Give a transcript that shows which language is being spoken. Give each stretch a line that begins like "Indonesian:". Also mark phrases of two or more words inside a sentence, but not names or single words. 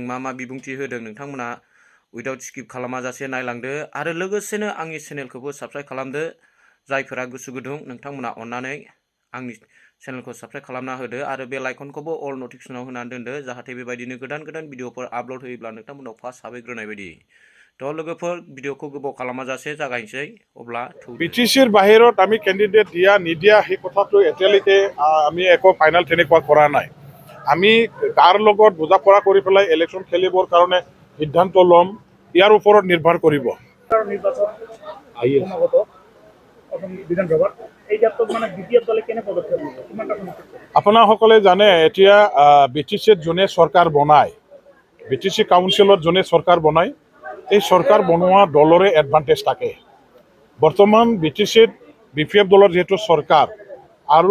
Bodo: मा बिबुंथि होदों नोंथांमोना
English: without skip
Bodo: खालामाजासे नायलांदो आरो लोगोसेनो आंनि चेनेलखौबो साबस्क्राइब खालामदो जायफोरा गोसो गुदुं नोंथांमोना अन्नानै आंनि चेनेलखौ साबस्क्राइब खालामना होदो आरो बेल आइकनखौबो अल नटिफिकेसनाव होनानै दोनदो जाहाथे बेबायदिनो गोदान भिडिअफोर आपल'ड होयोब्ला नोंथांमोनाव फार्स्ट हाबहैग्रोनाय बायदि थ' लोगोफोर भिडिअखौ गोबाव खालामाजासे जागायनोसै अब्ला
Assamese: বিটিচিৰ বাহিৰত আমি কেণ্ডিডেট দিয়া নিদিয়া সেই কথাটো এতিয়ালৈকে আমি একো ফাইনেল তেনেকুৱা কৰা নাই আমি কাৰ লগত বুজাপৰা কৰি পেলাই ইলেকশ্যন খেলিবৰ কাৰণে সিদ্ধান্ত ল'ম ইয়াৰ ওপৰত নিৰ্ভৰ কৰিব আপোনাসকলে জানে এতিয়া বিটিচিত যোনে চৰকাৰ বনায় বিটিচি কাউন্সিলত যোনে চৰকাৰ বনায় এই চৰকাৰ বনোৱা দলৰে এডভান্টেজ থাকে বৰ্তমান বিটিচিত BPF দলৰ যেহেতু চৰকাৰ আৰু